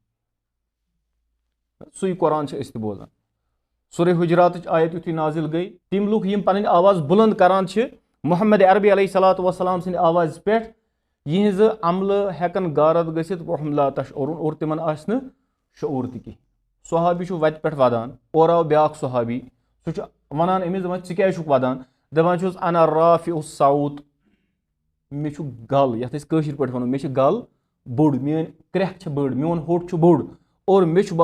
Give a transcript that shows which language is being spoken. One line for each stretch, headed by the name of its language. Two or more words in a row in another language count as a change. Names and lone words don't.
Kashmiri: सुई कुरान छ अस बोजान सूरह हुजरात आयत युथी नाजिल गई तिम लुक यम पन आवाज बुलंद करान छ मुहम्मद अरबी अलैहिस्सलातु वस्सलाम सिंद आवाज पे यिहज अमल हेकन गारद गसित वहम ला तशऊरुन और तिमन आसन शऊर ति सहाबी छु वत पे वदान और आव ब्याक सहाबी सु वनान अमिस दपान छि क्या छुक वदान दपान छुस अना राफिउस साउत मे छु गल यथ अस कशिर पे वनो मे छि गल बोड़ मेन क्रैख छ बड़ मोन होठ छ बोड़ और मे छु